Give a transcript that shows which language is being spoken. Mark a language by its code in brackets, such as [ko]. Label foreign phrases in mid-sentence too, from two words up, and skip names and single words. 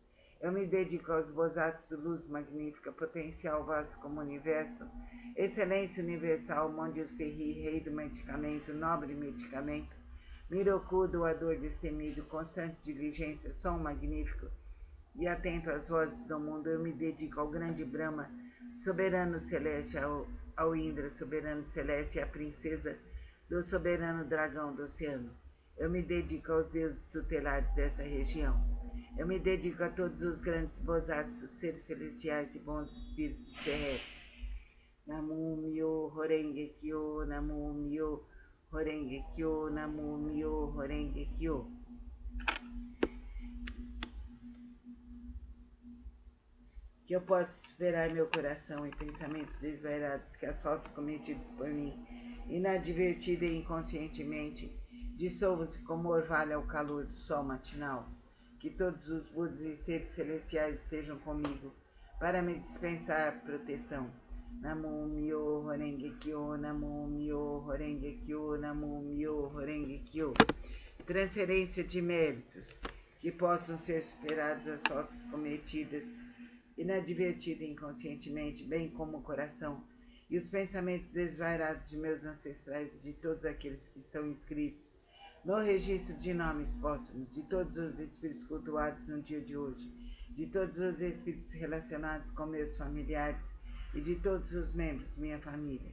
[pt] Eu me dedico aos Bosatsu, luz magnífica, potencial vasto como o universo, excelência universal, Mondio Serri, rei do medicamento, nobre medicamento, Miroku, doador destemido, constante diligência, som magnífico, e atento às vozes do mundo, eu me dedico ao grande Brahma, soberano celeste, ao Indra, soberano celeste, e à princesa do soberano dragão do oceano. Eu me dedico aos deuses tutelares dessa região. Eu me dedico a todos os grandes Bosatsus, seres celestiais e bons espíritos terrestres. [ja] 南無妙法蓮華経、南無妙法蓮華経、南無妙法蓮華経. [pt] Que eu possa esperar meu coração e pensamentos desvairados, que as faltas cometidas por mim, inadvertida e inconscientemente, dissolvam-se como orvalho ao calor do sol matinal. Que todos os Budas e seres celestiais estejam comigo, para me dispensar proteção. [ja] 南無妙法蓮華経、南無妙法蓮華経、南無妙法蓮華経. [pt] Transferência de méritos, que possam ser superadas as faltas cometidas inadvertida inconscientemente, bem como o coração, e os pensamentos desvairados de meus ancestrais e de todos aqueles que são inscritos no registro de nomes póstumos, de todos os espíritos cultuados no dia de hoje, de todos os espíritos relacionados com meus familiares e de todos os membros de minha família.